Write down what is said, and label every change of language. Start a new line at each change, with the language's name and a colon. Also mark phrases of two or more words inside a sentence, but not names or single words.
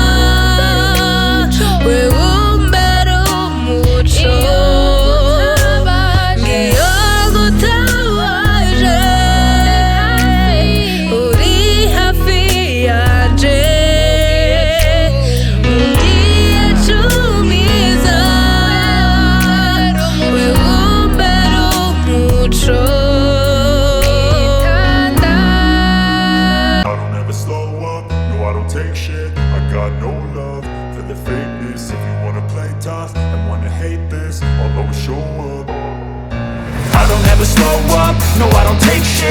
Rundi: wewe umbera umuco ngiyo ngutabaje uri hafi yanje mugiye cumiza wewe umbera umuco
English: I don't ever slow up, no I don't take shit. I got no love for the fakeness. If you wanna play tough and wanna hate this, I'll always show up. I don't ever slow up, no I don't take shit.